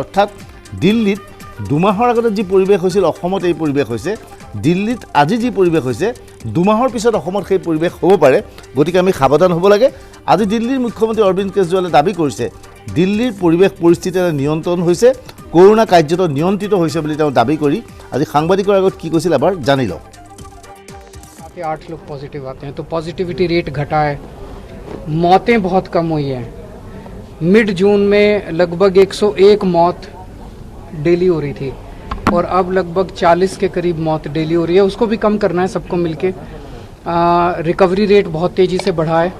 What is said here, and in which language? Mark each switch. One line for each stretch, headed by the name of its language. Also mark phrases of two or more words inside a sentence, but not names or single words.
Assamese: অৰ্থাৎ দিল্লীত 2 মাহৰ আগতে যি পৰিৱেশ হৈছিল অসমত এই পৰিৱেশ হৈছে, দিল্লীত আজি যি পৰিৱেশ হৈছে 2 মাহৰ পিছত অসমত সেই পৰিৱেশ হ'ব পাৰে। গতিকে আমি সাৱধান হ'ব লাগে। আজি দিল্লীৰ মুখ্যমন্ত্ৰী অৰবিন্দ কেজৰিৱালে দাবী কৰিছে দিল্লীৰ পৰিৱেশ পৰিস্থিতি নিয়ন্ত্ৰণ হৈছে, কৰোনা কাৰ্যত নিয়ন্ত্ৰিত হৈছে বুলি তেওঁ দাবী কৰি আজি সাংবাদিকৰ আগত কি কৈছিল এবাৰ জানি লওক।
Hindi: 8 लोग पॉजिटिव आते हैं तो
English: positivity rate
Hindi: घटा है, मौतें बहुत कम हुई हैं।
English: mid June
Hindi: में लगभग 101 मौत डेली हो रही थी और अब लगभग 40 के करीब मौत डेली हो रही है। उसको भी कम करना है सबको मिलके।
English: recovery rate
Hindi: बहुत तेज़ी से बढ़ा है।